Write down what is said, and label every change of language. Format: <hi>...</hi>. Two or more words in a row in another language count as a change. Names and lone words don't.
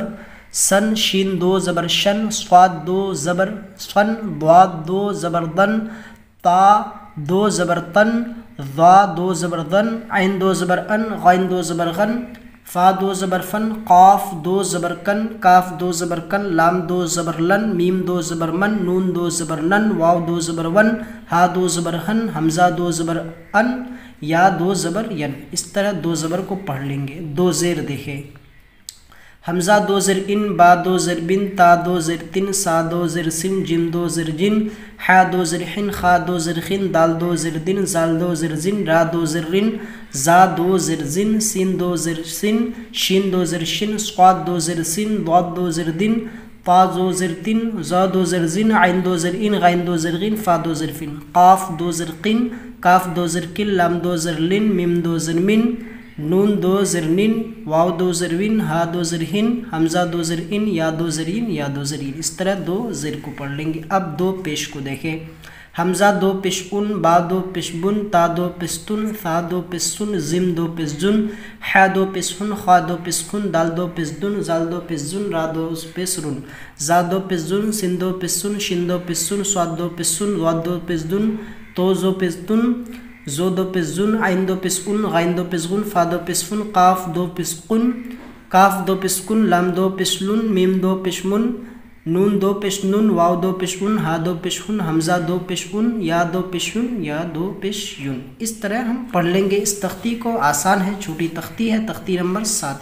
<ur>سن، شین 2 زبر شن، صاد 2 زبر صن، ضاد 2 زبر ضن، تا 2 زبر تن، ضا 2 زبر ضن، عین 2 زبر ان، غین 2 زبر غن، فا 2 زبر فن، قاف 2 زبر کن، کاف 2 زبر کن، لام 2 زبر لن، میم 2 زبر من، نون 2 زبر نن، واو 2 زبر ون، ہا 2 زبر ہن، حمزہ 2 زبر ان، یا 2 زبر ین۔ اس طرح 2 زبر کو پڑھ لیں گے۔ 2 زیر دیکھیں، حمزہ 2 زیر ان، با 2 زیر بن، تا 2 زیر تن، سا 2 زیر سن، جیم 2 زیر جن، حا 2 زیر حن، خا 2 زیر خن، دال 2 زیر دن، زال 2 زیر زن، را 2 زیر رن، زا 2 زیر زن، سین 2 زیر سن، شین 2 زیر شن، صاد 2 زیر سن، ضاد 2 زیر دن، طا 2 زیر تن، زا 2 زیر زن، عین 2 زیر ان، غین 2 زیر غن، فا 2 زیر فن، قاف 2 زیر قن، کاف 2 زیر کل، لام 2 زیر لن، میم 2 زیر من، نون 2 زیر نن، واو 2 زیر ون، ہا 2 زیر ہن، حمزہ 2 زیر ان، یا 2 زیر ان، یا 2 زیر ان۔ اس طرح 2 زیر کو پڑھ لیں گے۔ اب 2 پیش کو دیکھیں۔ حمزہ 2 پیش ان، با 2 پیش بن، تا 2 پیش تن، ثا 2 پیش سن، زم 2 پیش زن، حا 2 پیش ہن، خا 2 پیش خن، دال 2 پیش دن، زال 2 پیش زن، را 2 پیش رن، زا 2 پیش زن، سین 2 پیش سن، شین 2 پیش سن، صاد 2 پیش سن، ضاد 2 پیش دن، تو 2 پیش تن، زو 2 پیش زن، عین 2 پیش ان، غین 2 پیش غن، فا 2 پیش فن، قاف 2 پیش قن، کاف 2 پیش کن، لام 2 پیش لن، میم 2 پیش من، نون 2 پیش نن، واو 2 پیش ان، ہا 2 پیش ہن، حمزہ 2 پیش ان، یا 2 پیش یون، یا 2 پیش یون۔ اس طرح ہم پڑھ لیں گے اس تختی کو۔ آسان ہے، چھوٹی تختی ہے، تختی نمبر 7۔</ur>